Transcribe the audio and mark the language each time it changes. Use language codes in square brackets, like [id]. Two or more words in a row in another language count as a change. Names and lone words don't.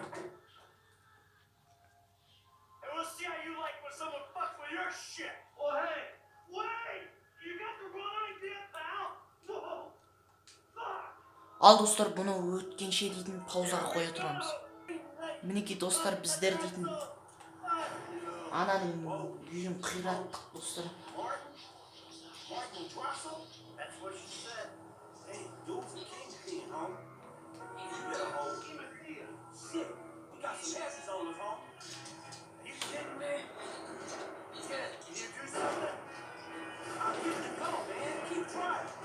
[en] And we'll see how you like when someone fucks with your shit. Well, hey, wait! You got the wrong idea, pal. Whoa! Fuck! [kk] Ал достар, бұны өткенше дейтін паузаға қоя тұрамыз. Мінеке достар, біздер дейтін ананың үйін қираттық достар. [en] That's what she said. Hey, dude's a kingpin, home. You better hold him in here. Shit, we got some asses on us, home. Are you kidding me? Yeah, can you do something? I'll give it a go, man. Keep trying.